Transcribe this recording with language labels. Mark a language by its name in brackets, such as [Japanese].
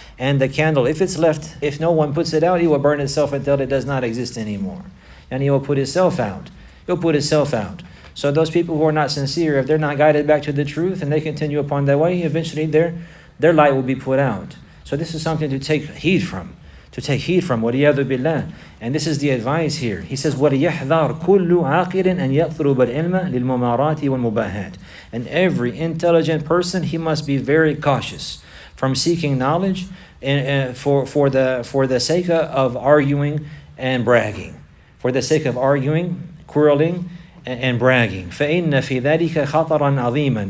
[English] And the candle, if it's left, if no one puts it out, he will burn itself until it does not exist anymore. And he will put himself out. So those people who are not sincere, if they're not guided back to the truth and they continue upon their way, eventually their light will be put out. So this is something to take heed from. [Arabic] وَلِيَذُ بِاللَّهِ. [English] And this is the advice here. He says, [Arabic] وَلِيَحْذَرْ كُلُّ عَاقِلٍ أَنْ يَطْلُبَ الْعِلْمَ لِلْمُمَارَاتِ وَالْمُبَاهَاتِ. [English] And every intelligent person, he must be very cautious from seeking knowledge for the sake of arguing and bragging. For the sake of arguing, quarreling, and bragging. [Arabic] فَإِنَّ فِي ذَلِكَ خَطَرًا عَظِيمًا.